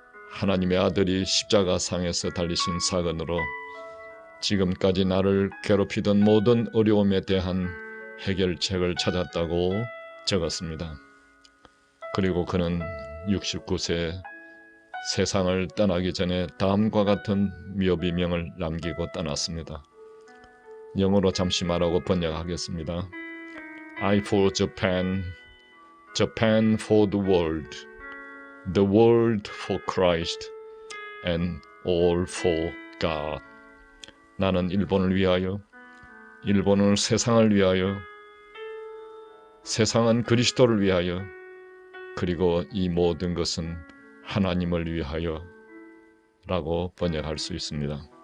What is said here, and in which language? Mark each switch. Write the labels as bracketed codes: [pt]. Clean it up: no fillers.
[ko] 하나님의 아들이 십자가상에서 달리신 사건으로 지금까지 나를 괴롭히던 모든 어려움에 대한 해결책을 찾았다고 적었습니다. 그리고 그는 69세 세상을 떠나기 전에 다음과 같은 묘비명을 남기고 떠났습니다. 영어로 잠시 말하고 번역하겠습니다. [en] I for Japan, Japan for the world for Christ, and all for God. [ko] 나는 일본을 위하여, 일본은 세상을 위하여, 세상은 그리스도를 위하여, 그리고 이 모든 것은 하나님을 위하여 라고 번역할 수 있습니다.